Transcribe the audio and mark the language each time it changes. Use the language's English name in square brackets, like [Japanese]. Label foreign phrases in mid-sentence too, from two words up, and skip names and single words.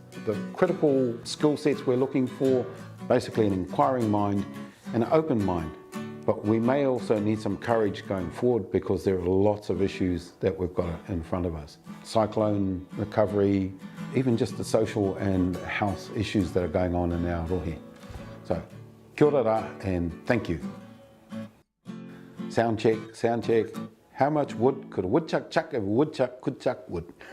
[English] The critical skill sets we're looking for, basically an inquiring mind and an open mind. But we may also need some courage going forward, because there are lots of issues that we've got in front of us. Cyclone recovery, even just the social and health issues that are going on in our rohe. [Māori] So, kia ora rā, [English] and thank you. Sound check, sound check. How much wood could a woodchuck chuck if a woodchuck could chuck wood?